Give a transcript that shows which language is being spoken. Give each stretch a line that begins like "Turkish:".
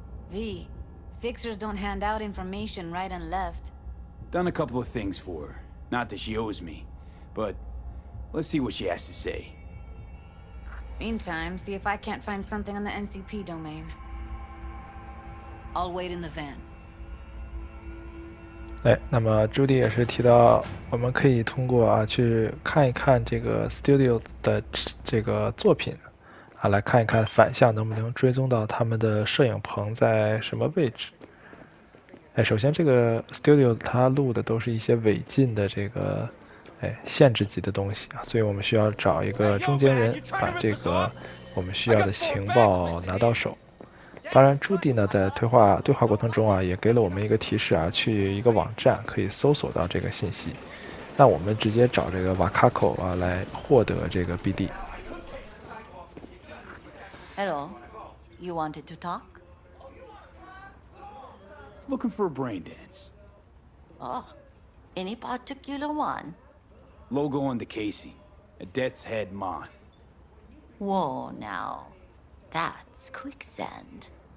English: V, fixers don't hand out information right and left. Done a couple of things for her. Not that she owes me, but let's see what she has to say. Meantime, see if I can't find something on the NCP domain. I'll wait in the van.
Chinese: 哎，那么朱迪也是提到，我们可以通过去看一看这个 studio 的这个作品来看一看反向能不能追踪到他们的摄影棚在什么位置。哎，首先这个 studio 它录的都是一些违禁的这个限制级的东西所以我们需要找一个中间人把这个我们需要的情报拿到手。当然，朱迪呢在对话过程中也给了我们一个提示去一个网站可以搜索到这个信息。那我们直接找这个瓦卡口来获得这个 BD。
English: Hello, you wanted to talk? Looking for a brain dance. Oh, any particular one? Logo on the casing. A Death's Head moth. Whoa, now. That's quicksand.